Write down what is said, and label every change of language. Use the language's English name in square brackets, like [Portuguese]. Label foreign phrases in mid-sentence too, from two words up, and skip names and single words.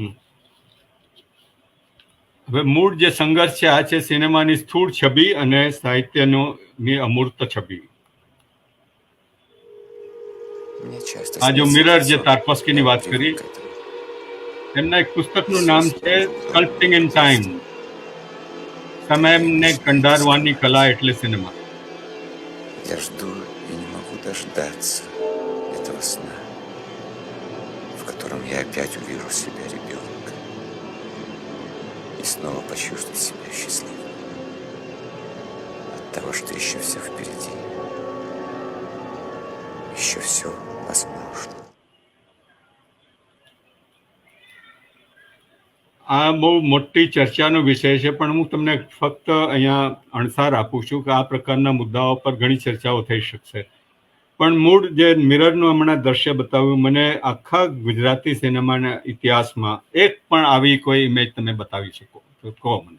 [Gujarati] હવે મૂળ જે સંઘર્ષ છે આ છે સિનેમાની સ્થૂળ છબી અને સાહિત્યની અમૂર્ત છબી. આ જો મિરર જે તાર્કોસ્કીની વાત કરી, એમના એક પુસ્તકનું નામ છે [English] Sculpting in Time, [Gujarati] સમયને કંડારવાની કલા એટલે સિનેમા. [Russian] Я жду и не могу дождаться этого сна, в котором я опять увижу себя ребенка и снова почувствую себя счастливым от того, что еще все впереди, еще все возможно. [Gujarati] આ બહુ મોટી ચર્ચાનો વિષય છે, પણ હું તમને ફક્ત અહીંયા અણસાર આપું છું કે આ પ્રકારના મુદ્દાઓ પર ઘણી ચર્ચાઓ થઈ શકશે. પણ મૂળ જે મિરરનું હમણાં દ્રશ્ય બતાવ્યું, મને આખા ગુજરાતી સિનેમાના ઇતિહાસમાં એક પણ આવી કોઈ ઇમેજ તમે બતાવી શકો તો કહો મને.